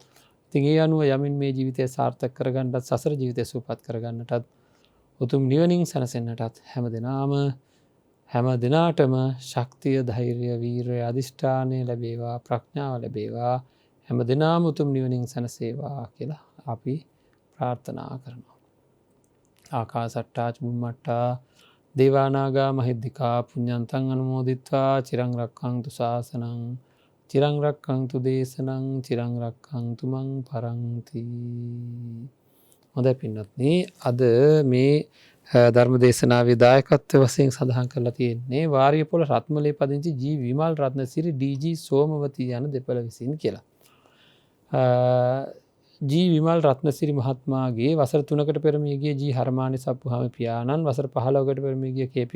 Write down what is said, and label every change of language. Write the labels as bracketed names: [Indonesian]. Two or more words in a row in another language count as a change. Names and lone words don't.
[Sinhala] ඉතින් ඒ අනුව යමින් මේ ජීවිතය සාර්ථක කරගන්නත් සසර ජීවිතය සුවපත් කරගන්නටත් උතුම් නිවනින් සැනසෙන්නටත් හැම දිනාටම ශක්තිය, ධෛර්යය, වීරිය, අධිෂ්ඨානය ලැබේවා, ප්‍රඥාව ලැබේවා. හැම දිනාම උතුම් නිවනින් සැනසේවා කියලා අපි ප්‍රාර්ථනා කරනවා. [Pali] ආකාසට්ටා චුම්මට්ටා දේවානාගා මහිද්దికා පුඤ්ඤන්තං අනුමෝදිත්වා චිරං රක්ඛන්තු ශාසනං චිරං රක්ඛන්තු දේශනං චිරං රක්ඛන්තු මං පරන්ති. [Sinhala] හොඳයි පින්වත්නි, අද මේ ධර්ම දේශනාවේ දායකත්ව වශයෙන් සඳහන් කරලා තියෙන්නේ වාරියපොළ රත්මලේ පදිංචි ජී විමල් රත්නසිරි ඩී.ජී. සෝමවතී යන දෙපළ විසින් කියලා. ජී විමල් රත්නසිරි මහත්මයාගේ වසර 3කට පෙර මිය ගිය ජී හර්මානි සප්පුහාම පියාණන්, වසර 15කට පෙර මිය ගිය කේ.පී.